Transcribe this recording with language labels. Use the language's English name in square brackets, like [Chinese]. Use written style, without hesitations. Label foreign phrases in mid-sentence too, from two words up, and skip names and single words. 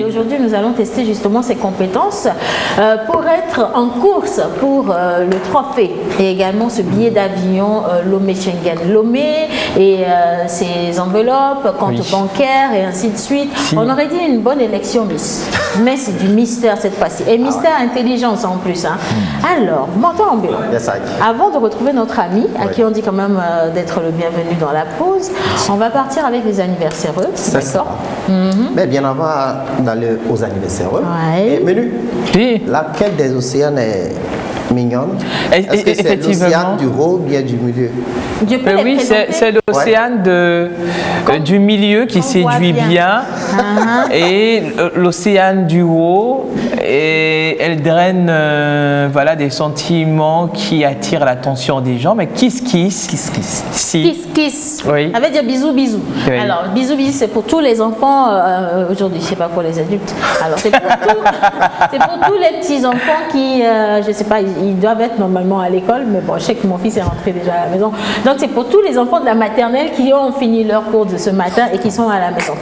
[French] et aujourd'hui nous allons tester justement ses compétences pour être en course pour le trophée et également ce billet d'avion Lomé Schengen Lomé et ses enveloppes, compte Oui. bancaire et ainsi de suite. Si. On aurait dit une bonne élection Miss, mais c'est du mystère cette fois-ci et mystère intelligence en plus. Hein. Alors, montons en vélo. [English] Yes, I can. [French] Avant de retrouver notre ami, à qui on dit quand même d'être le bienvenu dans la pause, on va partir avec les anniversaireux. C'est ça. Mais bien avant d'aller aux anniversaires. Ouais. Et Menu, Oui. laquelle des océans est mignonne? Et- Est-ce que c'est effectivement. l'océan du haut ou bien du milieu? Je peux les Oui, présenter? c'est l'océan du milieu qui Qu'on voit séduit bien. bien, et l'océan du haut, et elle draine voilà, des sentiments qui attirent l'attention des gens. Mais kiss. Si. [English] Kiss kiss. [French] Oui. Ça veut dire bisous bisous. Oui. Alors bisous bisous c'est pour tous les enfants aujourd'hui, c'est pas pour les adultes. Alors c'est pour, c'est pour tous les petits enfants qui, je sais pas, ils doivent être normalement à l'école, mais bon, je sais que mon fils est rentré déjà à la maison. Donc c'est pour tous les enfants de la maternelle qui ont fini leur cours de ce matin et qui sont à la maison.